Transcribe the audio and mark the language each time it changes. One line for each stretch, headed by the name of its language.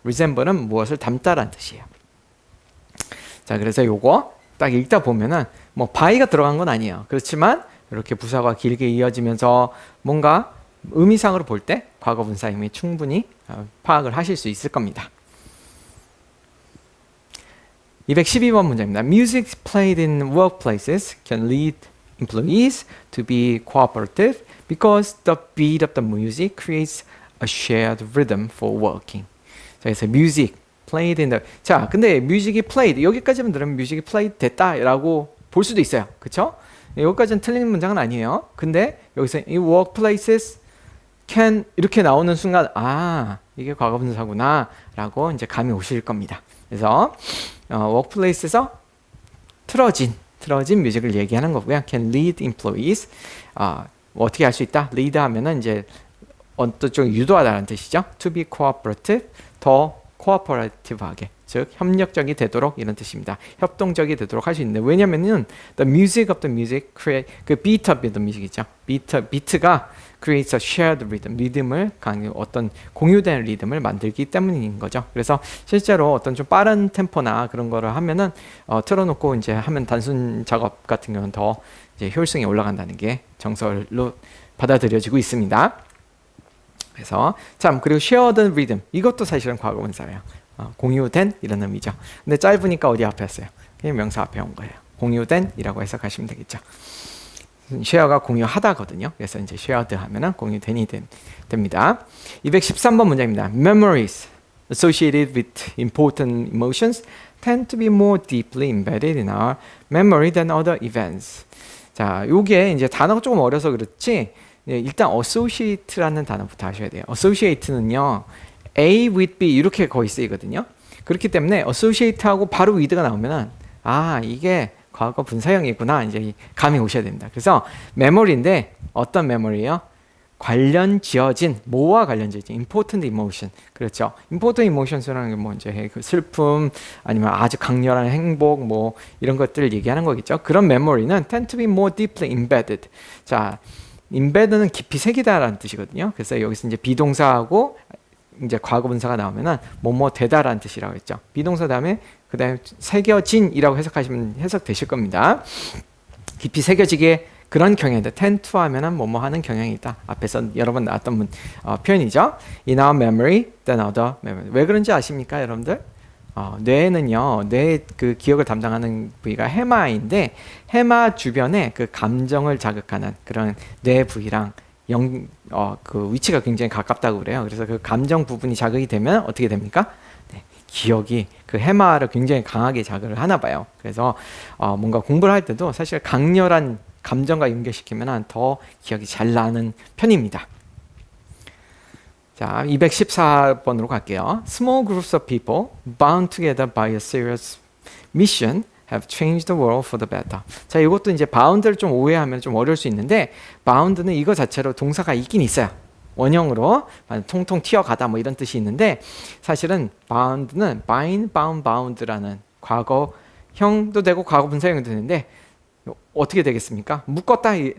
Korean: resemble는 무엇을 닮다라는 뜻이에요. 자, 그래서 요거 딱 읽다 보면은 뭐 by가 들어간 건 아니에요. 그렇지만 이렇게 부사가 길게 이어지면서 뭔가 의미상으로 볼 때 과거 분사 이미 충분히 파악을 하실 수 있을 겁니다. 212번 문제입니다.
English: Music played in workplaces can lead employees to be cooperative because the beat of the music creates a shared rhythm for working.
Korean: 자, 그래서
English: music played in the
Korean: 자, 근데 뮤직이 played 여기까지만 들으면 뮤직이 played 됐다라고 볼 수도 있어요. 그렇죠? 여기까지는 틀린 문장은 아니에요. 근데 여기서 이
English: workplaces can
Korean: 이렇게 나오는 순간 이게 과거분사구나라고 이제 감이 오실 겁니다. 그래서 workplace에서 틀어진 뮤직을 얘기하는 거고요.
English: Can lead employees
Korean: 어떻게 할 수 있다? lead 하면은 이제 어떤 쪽 유도하다는 뜻이죠.
English: To be cooperative
Korean: 더 cooperative하게, 즉 협력적이 되도록 이런 뜻입니다. 협동적이 되도록 할 수 있는데 왜냐면은
English: the music of the music create
Korean: 그
English: beat of the music
Korean: 이죠. 비트가
English: creates a shared rhythm,
Korean: 리듬을 어떤 공유된 리듬을 만들기 때문인 거죠. 그래서 실제로 어떤 좀 빠른 템포나 그런 거를 하면은 틀어놓고 이제 하면 단순 작업 같은 경우는 더 이제 효율성이 올라간다는 게 정설로 받아들여지고 있습니다. 그래서 참 그리고 shared rhythm 이것도 사실은 과거분사예요. 공유된 이런 의미죠. 근데 짧으니까 어디 앞에 왔어요? 그냥 명사 앞에 온 거예요. 공유된이라고 해석하시면 되겠죠. 쉐어가 공유하다거든요. 그래서 이제 shared 하면은 공유된이 됩니다. 213번 문장입니다.
English: Memories associated with important emotions tend to be more deeply embedded in our memory than other events.
Korean: 자, 요게 이제 단어가 조금 어려서 그렇지. 일단 associate라는 단어부터 하셔야 돼요. associate는요, A with B 이렇게 거의 쓰이거든요. 그렇기 때문에 associate하고 바로 with가 나오면은 이게 과거 분사형이구나 이제 감이 오셔야 됩니다. 그래서 메모리인데 어떤 메모리예요? 관련 지어진 뭐와 관련 지어진 important emotion. 그렇죠. important emotions라는 게 뭐 이제 그 슬픔 아니면 아주 강렬한 행복 뭐 이런 것들을 얘기하는 거겠죠. 그런 메모리는
English: tend to be more deeply embedded.
Korean: 자, embedd는 깊이 새기다라는 뜻이거든요. 그래서 여기서 이제 비동사하고 이제 과거분사가 나오면은 뭐뭐 되다라는 뜻이라고 했죠. 비동사 다음에 그다음에 새겨진이라고 해석하시면 해석되실 겁니다. 깊이 새겨지게 그런 경향이다.
English: tend to
Korean: 하면은 뭐뭐 하는 경향이 있다. 앞에서 여러 번 나왔던 표현이죠.
English: In our memory than other memory.
Korean: 왜 그런지 아십니까, 여러분들? 뇌는요, 뇌 그 기억을 담당하는 부위가 해마인데 해마 주변에 그 감정을 자극하는 그런 뇌 부위랑 그 위치가 굉장히 가깝다고 그래요. 그래서 그 감정 부분이 자극이 되면 어떻게 됩니까? 네, 기억이 그 해마를 굉장히 강하게 자극을 하나 봐요. 그래서 뭔가 공부를 할 때도 사실 강렬한 감정과 연결시키면 더 기억이 잘 나는 편입니다. 자, 214번으로 갈게요.
English: Small groups of people bound together by a serious mission have changed the world for the better.
Korean: 자, 이것도 이제 bound를 좀 오해하면 좀 어려울 수 있는데 bound는 이거 자체로 동사가 있긴 있어요. 원형으로 통통 튀어가다 뭐 이런 뜻이 있는데 사실은 bound는 bind, bound, bound라는 과거형도 되고 과거분사형도 되는데 어떻게 되겠습니까? 묶었다.